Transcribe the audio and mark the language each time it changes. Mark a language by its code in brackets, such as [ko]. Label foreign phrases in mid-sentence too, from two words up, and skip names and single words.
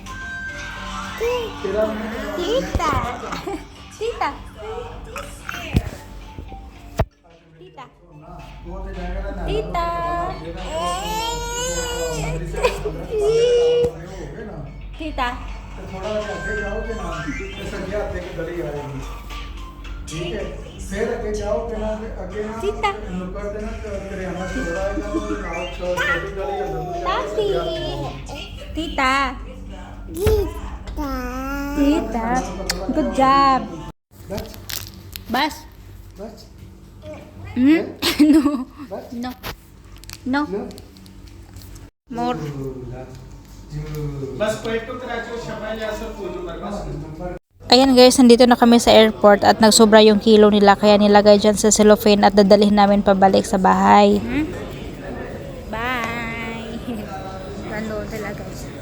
[tl] Tita. [hi] थोड़ा आगे जाओगे ना संज्ञा देख गली आएगी ठीक है फिर आगे जाओगे ना आगे ना नुक्कड़ देना करियाना स्टोर आएगा और छोटी गली [en] Tita. Good job. Bus. No. More. [tl] Ayan guys, nandito na kami sa airport at nagsobra yung kilo nila kaya nilagay dyan sa cellophane at dadalhin namin pabalik sa bahay. Bye! Ganoon sila guys.